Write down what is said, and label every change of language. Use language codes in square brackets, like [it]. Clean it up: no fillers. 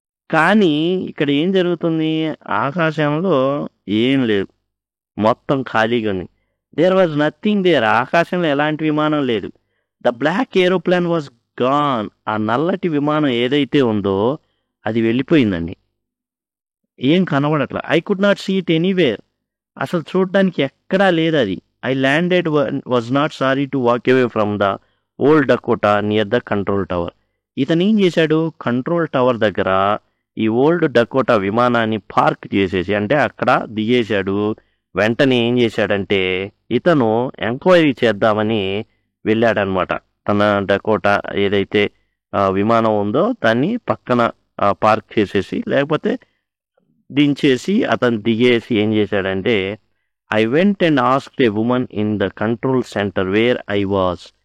[te] కానీ ఇక్కడ ఏం జరుగుతుంది, ఆకాశంలో ఏం లేదు, మొత్తం ఖాళీగా ఉంది. [en] There was nothing there. [te] ఆకాశంలో ఎలాంటి విమానం లేదు. [en] The black aeroplane was gone. [te] ఆ నల్లటి విమానం ఏదైతే ఉందో అది వెళ్ళిపోయిందండి, ఏం కనబడట్లా. [en] I could not see it anywhere. [te] అసలు చూడడానికి ఎక్కడా లేదు అది. [en] I landed was not sorry to walk away from the old Dakota near the control tower. [te] ఇతను ఏం చేశాడు, కంట్రోల్ టవర్ దగ్గర ఈ ఓల్డ్ డకోటా విమానాన్ని పార్క్ చేసేసి అంటే అక్కడ దిగేశాడు. వెంటనే ఏం చేశాడంటే ఇతను ఎంక్వైరీ చేద్దామని వెళ్ళాడనమాట. తన డకోటా ఏదైతే విమానం ఉందో దాన్ని పక్కన పార్క్ చేసేసి లేకపోతే దించేసి అతను దిగేసి ఏం చేశాడంటే [en] I went and asked a woman in the control center where I was.